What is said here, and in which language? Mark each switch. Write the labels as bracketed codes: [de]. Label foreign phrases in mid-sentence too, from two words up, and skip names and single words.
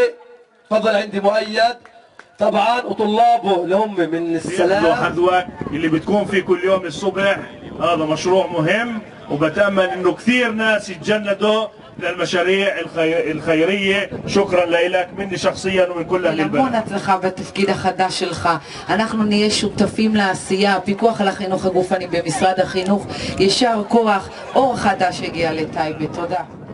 [ar] تفضل عندي مؤيد طبعا وطلابه اللي هم من السلام. حذوك اللي بتكون فيه كل يوم الصبح. هذا مشروع مهم وبتأمل انه كثير ناس يتجندوا للمشاريع الخيرية. شكرا لك مني شخصيا ومن كل أهل البلد. [he] המון הצלחה בתפקיד החדש שלך. אנחנו נהיה שותפים לעשייה, הפיקוח על החינוך הגופני במשרד החינוך. יישר כוח, אור חדש הגיע לטייבה. תודה.